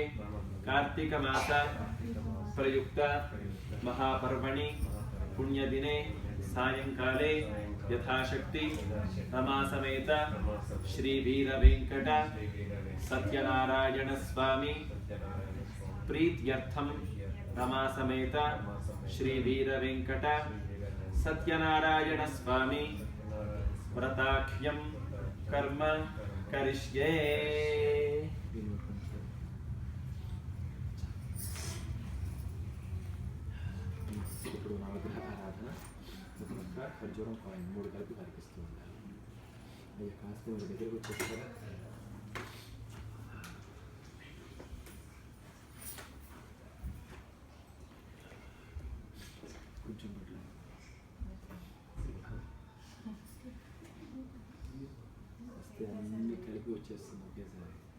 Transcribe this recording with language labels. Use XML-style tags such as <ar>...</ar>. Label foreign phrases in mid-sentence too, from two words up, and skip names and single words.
<sa>कार्तिक मास प्रयुक्त महापर्वणि पुण्यदिने सायंकाले यथाशक्ति रमासमेत श्री वीरवेंकट सत्यनारायण स्वामी प्रीत्यर्थं रमासमेत श्री वीरवेंकट सत्यनारायण स्वामी व्रताख्यं कर्म करिष्ये।</sa> <te>ఇప్పుడు నవగ్రహ ఆరాధన ఒక ఖర్జూరం కాయిన్ 3 కలిపి కనిపిస్తూ ఉండాలి. అది కాస్త మీరు దగ్గరకు వచ్చేస్తారా? కొంచెం వస్తే అన్నీ కలిపి వచ్చేస్తుంది ఒకేసారి.</te>